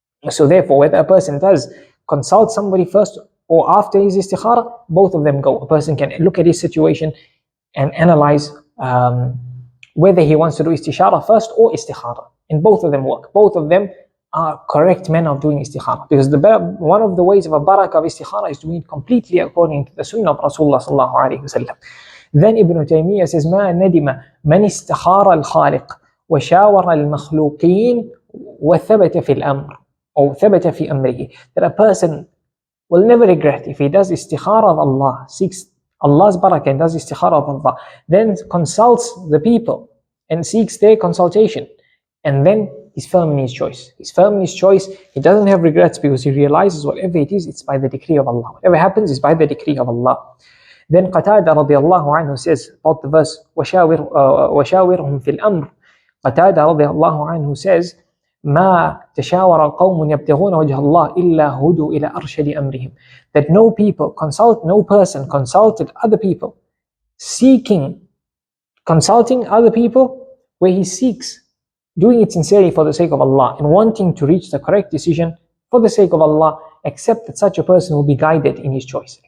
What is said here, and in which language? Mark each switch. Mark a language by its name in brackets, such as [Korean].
[English] So therefore, whether a person does consult somebody first or after his Istikharah, both of them go. A person can look at his situation and analyze whether he wants to do Istikharah first or Istikharah. And both of them work. Both of them are correct manner of doing Istikharah. Because one of the ways of a barakah of Istikharah is doing it completely according to the sunnah of Rasulullah sallallahu alayhi wa sallam. Then Ibn Taymiyyah says, [Arabic] مَا نَدِمَ مَنِ اسْتَخَارَ الْخَالِقِ وَشَاوَرَ الْمَخْلُوقِينَ وَثَبَتَ فِي الْأَمْرِ or ثَبَتَ فِي أَمْرِهِ. [English] That a person will never regret if he does Istikharah of Allah, seeks Allah's barakah and does Istikharah of Allah, then consults the people and seeks their consultation, and then he's firm in his choice. He's firm in his choice. He doesn't have regrets because he realizes whatever it is, it's by the decree of Allah. Whatever happens is by the decree of Allah. Then Qatada radiallahu anhu says about the verse, [Arabic] وَشَاوِرْهُمْ فِي الْأَمْرِ. [English] Qatada radiallahu anhu says, [Arabic] مَا تَشَاوَرَ قَوْمٌ يَبْتَغُونَ وَجْهَ اللَّهِ إِلَّا هُدُوا إِلَى أَرْشَدِ أَمْرِهِمْ. [English] That no person consulted other people, consulting other people where he seeks, doing it sincerely for the sake of Allah and wanting to reach the correct decision for the sake of Allah, except that such a person will be guided in his choice.